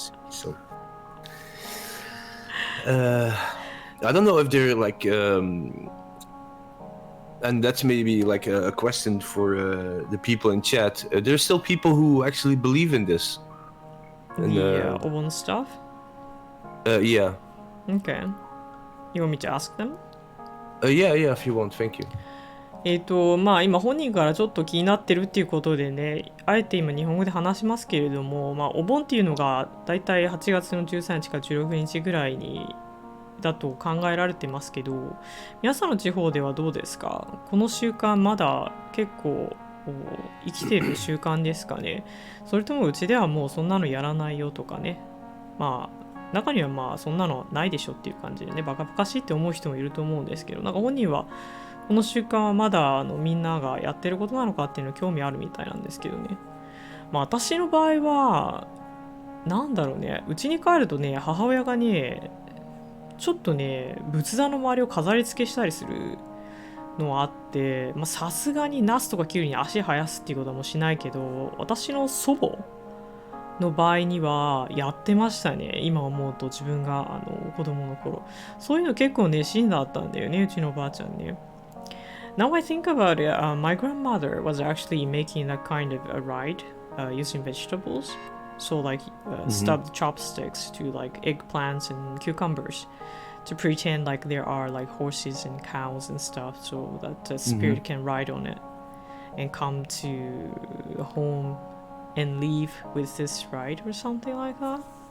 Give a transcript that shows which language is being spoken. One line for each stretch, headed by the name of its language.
English: So, I don't know if they're like, and that's maybe like a question for the people in chat. There's still people who actually believe in this. And, the Obon stuff? Yeah. Okay. You want me to ask them? Yeah, if you want, thank you.
Japanese: まあ今本人からちょっと気になってるっていうことでね、あえて今日本語で話しますけれども、まあお盆っていうのがだいたい8月の13日から16日ぐらいにだと考えられてますけど、皆さんの地方ではどうですか？この習慣まだ結構生きてる習慣ですかね？それともうちではもうそんなのやらないよとかね、まあ中にはまあそんなのないでしょっていう感じでね、バカバカしいって思う人もいると思うんですけど、なんか本人はこの習慣はまだみんながやってることなのかっていうの興味あるみたいなんですけどね。まあ私の場合はなんだろうね、うちに帰るとね、母親がねちょっとね仏壇の周りを飾り付けしたりするのはあって、まあさすがにナスとかキュウリに足生やすっていうことはもうしないけど、私の祖母の場合にはやってましたね。今思うと自分が子供の頃。そういうの結構熱心だったんだよね、うちのおばあちゃんね。
English: Now I think about it, my grandmother was actually making that kind of a ride using vegetables. So like stuffed chopsticks to like eggplants and cucumbers to pretend like there are like horses and cows and stuff so that the spirit can ride on it and come to home and leave with this ride or something like that.